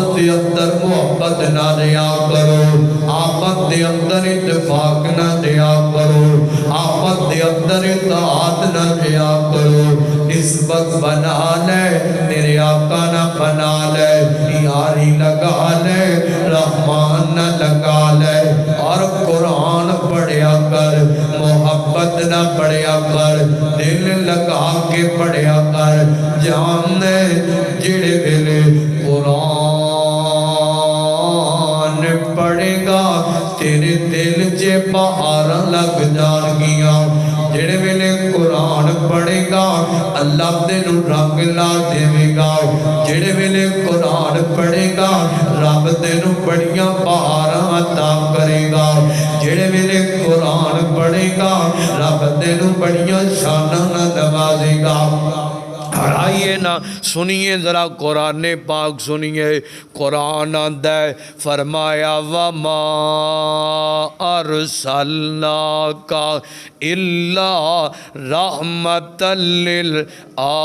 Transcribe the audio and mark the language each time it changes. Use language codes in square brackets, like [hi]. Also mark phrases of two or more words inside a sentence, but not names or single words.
[pa] دے اندر محبت نہ دیا کرو، آپس دے اندر اتفاق نہ دیا کرو، آپس دے اندر اتحاد نہ دیا کرو، نسبت بنا لے میرے آقا نہ بنا لے، یاری لگا لے رحمان نہ لگا لے، اور قرآن پڑھیا کر، محبت نہ پڑھیا کر، دل لگا کے پڑھیا کر، جاننے جڑے ویلے قرآن پڑھے گا تیرے دل چے بہار لگ جان گیاں، جڑے ویلے قرآن پڑھے گا اللہ تینوں رنگ لا دے گا، جڑے ویلے قرآن پڑھے گا رب تینوں بڑیاں بہاراں عطا کرے گا، جڑے ویلے قرآن پڑھے گا رب تینوں بڑیاں شاناں نوازے گا۔ [ur] آئیے نا سنیے ذرا قرآن پاک سنیے، قرآن آندہ ہے فرمایا [ar] وَمَا أَرْسَلْنَاكَ إِلَّا رَحْمَةً لِلْعَالَمِينَ۔